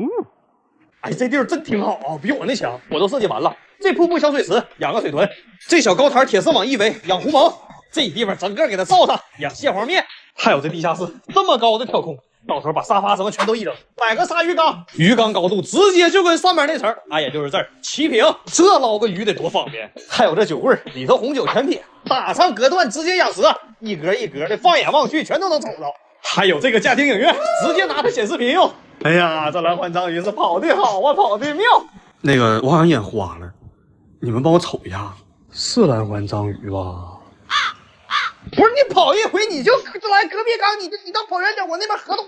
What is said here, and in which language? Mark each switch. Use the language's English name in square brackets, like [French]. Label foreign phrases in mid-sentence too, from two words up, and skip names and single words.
[Chinese] 哎，這地兒真挺好啊，比我那強。我都設計完了，這瀑布小水池養個水豚，這小高台鐵絲網一圍養狐獴，這地方整個給它罩上養蟹黃面，還有這地下室這麼高的挑空，到時候把沙發什麼全都一扔，擺個鯊魚缸，魚缸高度直接就跟上面那層也就是這兒齊平，這撈個魚得多方便。還有這酒櫃裡頭紅酒全撇，打上隔斷直接養蛇，一格一格的，放眼望去全都能瞅着。还有這個家庭影院，直接拿它顯視頻用。哎呀，這藍環章魚是跑得好啊，跑得妙。那個我好像眼花了，你們幫我瞅一下，是藍環章魚吧？不是，你跑一回你就來隔壁缸，你到跑遠點，我那邊合同我。